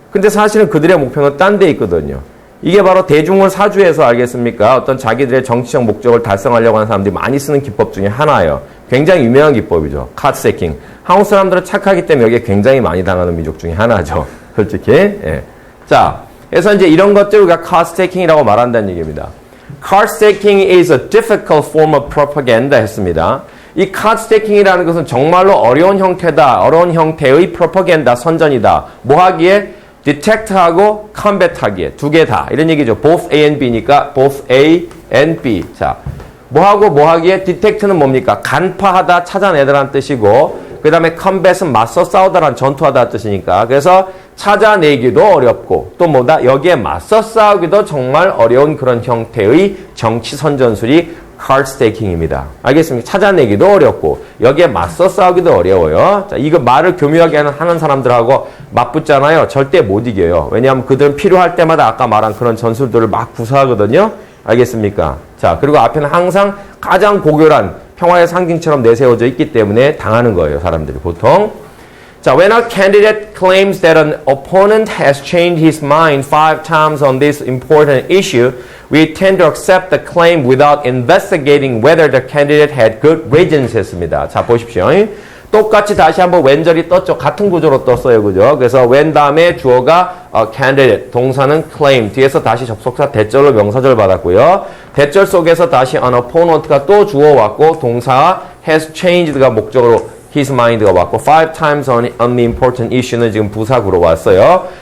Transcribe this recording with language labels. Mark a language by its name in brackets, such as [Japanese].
[Korean] 근데 사실은 그들의 목표는 딴 데 있거든요. 이게 바로 대중을 사주해서 알겠습니까? 어떤 자기들의 정치적 목적을 달성하려고 하는 사람들이 많이 쓰는 기법 중에 하나예요. 굉장히 유명한 기법이죠. 카드 스테이킹. 한국 사람들은 착하기 때문에 여기에 굉장히 많이 당하는 민족 중에 하나죠. 솔직히. 예. 자, 그래서 이제 이런 것들을 우리가 카드 스테이킹이라고 말한다는 얘기입니다. [English] Card staking is a difficult form of propaganda [Korean] 했습니다. 이 카드 스테이킹이라는 것은 정말로 어려운 형태다. 어려운 형태의 프로파간다, 선전이다. 뭐 하기에? detect하고 combat하기에 두 개 다 이런 얘기죠. [English] both A and B [Korean] 니까 both A and B. 자, 뭐하고 뭐하기에 detect는 뭡니까? 간파하다, 찾아내다라는 뜻이고 그 다음에 combat은 맞서 싸우다라는 전투하다라는 뜻이니까 그래서 찾아내기도 어렵고 또 뭐다? 여기에 맞서 싸우기도 정말 어려운 그런 형태의 정치 선전술이 카드 스테이킹입니다. 알겠습니까? 찾아내기도 어렵고 여기에 맞서 싸우기도 어려워요. 자, 이거 말을 교묘하게 하는 사람들하고 맞붙잖아요. 절대 못 이겨요. 왜냐하면 그들은 필요할 때마다 아까 말한 그런 전술들을 막 구사하거든요. 알겠습니까? 자, 그리고 앞에는 항상 가장 고결한 평화의 상징처럼 내세워져 있기 때문에 당하는 거예요. 사람들이 보통. [English] 자, when a candidate claims that an opponent has changed his mind 5 times on this important issue, we tend to accept the claim without investigating whether the candidate had good reasons [Korean] 했습니다. 자, 보십시오. 똑같이 다시 한번 when절이 떴죠. 같은 구조로 떴어요. 그죠? 그래서 when 다음에 주어가 candidate, 동사는 claim, 뒤에서 다시 접속사 대절로 명사절 받았고요. 대절 속에서 다시 an opponent가 또 주어 왔고 동사 [English] has changed [Korean] 가 목적으로 [English] his mind [Korean] 가 왔고 [English] 5 times on the important issue [Korean] 는 지금 부사구로 왔어요.